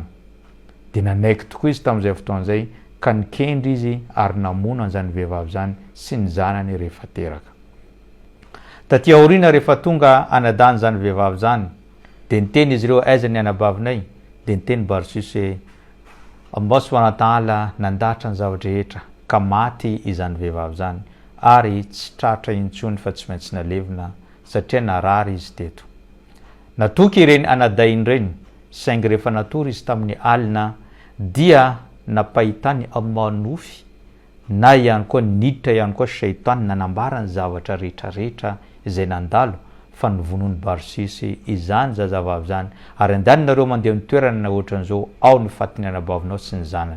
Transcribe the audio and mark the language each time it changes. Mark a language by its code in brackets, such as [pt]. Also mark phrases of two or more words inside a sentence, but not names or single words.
[mg] De nanaiky tokoa izy tamin'izay fotoana zay, ka nikendry izy ary namono an'izany vehivavy zany sy ny zanany rehefa teraka. Taty aoriana rehefa tonga anadany zany vehivavy zany, de niteny izy ireo aiza ny anabavinay, de niteny Barsis hoe [ar] الله سبحانه وتعالى [mg] nandahatra ny zavatra rehetra ka maty izany vehivavy zany, ary tsy tratra intsony fa tsy maintsy nalevina satria narary izy teto. Natoky ireny anadainy ireny, saingy rehefa natory izy tamin'ny alina dia napahitany Allah nofy, na ihany koa niditra ihany koa shaitan nanambara ny zavatra rehetrarehetra izay nandalo fa nivonony Barsis izany zazavavy zany, ary andaninareo mandeha amin'ny toerana na ohatran'izao ao ny fatiny anabavinao sy ny zanany.